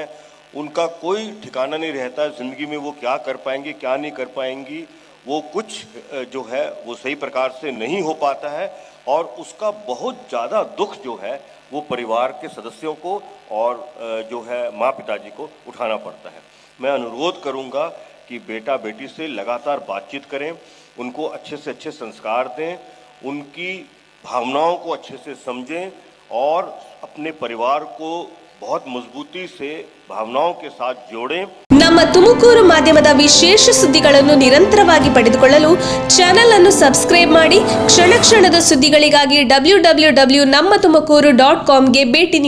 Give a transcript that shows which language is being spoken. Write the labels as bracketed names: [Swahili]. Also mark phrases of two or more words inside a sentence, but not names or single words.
[Hindi] उनका कोई ठिकाना नहीं रहता ज़िंदगी में, वो क्या कर पाएंगी क्या नहीं कर पाएंगी, वो कुछ जो है वो सही प्रकार से नहीं हो पाता है और उसका बहुत ज़्यादा दुख जो है वो परिवार के सदस्यों को और जो है माँ पिताजी को उठाना पड़ता है। मैं अनुरोध करूँगा कि बेटा बेटी से लगातार बातचीत करें, उनको अच्छे से अच्छे संस्कार दें, उनकी भावनाओं को अच्छे से समझें और अपने परिवार को बहुत मजबूती से भावनाओं के साथ जोड़ें। [Kannada] ನಮ್ಮ ತುಮಕೂರು ಮಾಧ್ಯಮದ ವಿಶೇಷ ಸುದ್ದಿಗಳನ್ನು ನಿರಂತರವಾಗಿ ಪಡೆದುಕೊಳ್ಳಲು ಚಾನೆಲ್ ಅನ್ನು ಸಬ್ಸ್ಕ್ರೈಬ್ ಮಾಡಿ. ಕ್ಷಣ ಕ್ಷಣದ ಸುದ್ದಿಗಳಿಗಾಗಿ www.nammathumakuru.com ಗೆ ಭೇಟಿ ನೀಡಿ.